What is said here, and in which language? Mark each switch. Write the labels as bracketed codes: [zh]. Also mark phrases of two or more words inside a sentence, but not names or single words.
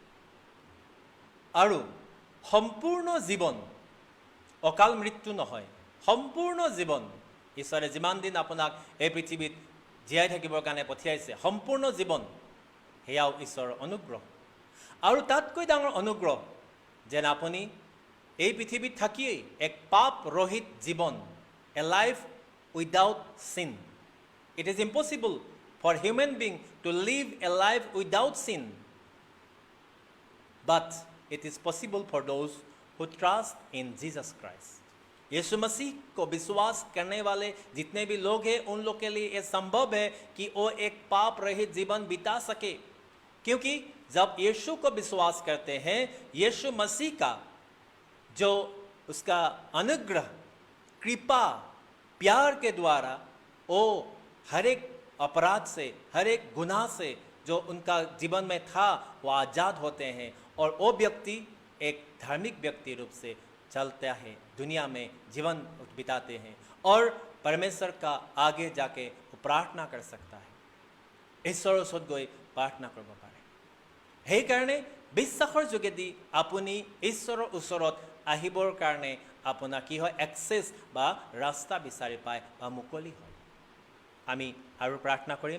[as] আৰু সম্পূৰ্ণ জীৱন, অকাল মৃত্যু নহয়, সম্পূৰ্ণ জীৱন, ঈশ্বৰে যিমান দিন আপোনাক এই পৃথিৱীত জীয়াই থাকিবৰ কাৰণে পঠিয়াইছে, সম্পূৰ্ণ জীৱন, সেয়াও ঈশ্বৰৰ অনুগ্ৰহ। আৰু তাতকৈ ডাঙৰ অনুগ্ৰহ যেন আপুনি এই পৃথিৱীত থাকিয়েই এক পাপ ৰহিত জীৱন, [en] a life without sin. it is impossible for human being to live a life without sin, but it is possible for those who trust in Jesus Christ. [hi] यीशु मसीह को विश्वास करने वाले जितने भी लोग हैं, उन लोग के लिए यह संभव है कि वो एक पाप रहित जीवन बिता सके, क्योंकि जब यीशु को विश्वास करते हैं, यीशु मसीह का जो उसका अनुग्रह, कृपा, प्यार के द्वारा वो हर एक अपराध से, हर एक गुनाह से जो उनका जीवन में था, वो आज़ाद होते हैं, और वो व्यक्ति एक धार्मिक व्यक्ति रूप से चलता है, दुनिया में जीवन बिताते हैं, और परमेश्वर का आगे जाके वो प्रार्थना कर सकता है, [as] ঈশ্বৰৰ ওচৰত গৈ প্ৰাৰ্থনা কৰিব পাৰে। সেইকাৰণে বিশ্বাসৰ যোগেদি আপুনি ঈশ্বৰৰ ওচৰত আহিবৰ কাৰণে আপোনাৰ কি হয়? এক্সেছ বা ৰাস্তা বিচাৰি পায়, বা মুকলি হয়। আমি আৰু প্ৰাৰ্থনা কৰিম।